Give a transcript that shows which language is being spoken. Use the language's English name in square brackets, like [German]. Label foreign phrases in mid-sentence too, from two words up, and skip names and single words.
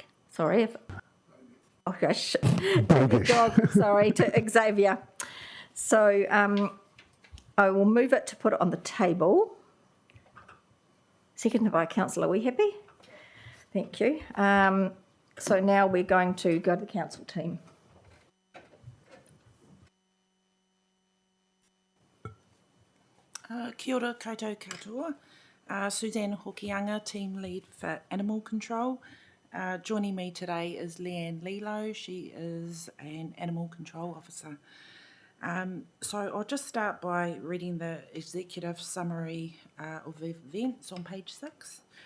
[English] Sorry, to Xavier. So I will move it to put it on the table. Seconded by Councillor. Are we happy? Thank you. So now we're going to go to the council team. [Māori] Kia ora koutou katoa. [English] Suzanne Hokianga, Team Lead for Animal Control. Joining me today is Leanne Lilo. She is an Animal Control Officer. So I'll just start by reading the executive summary of the events on page 6.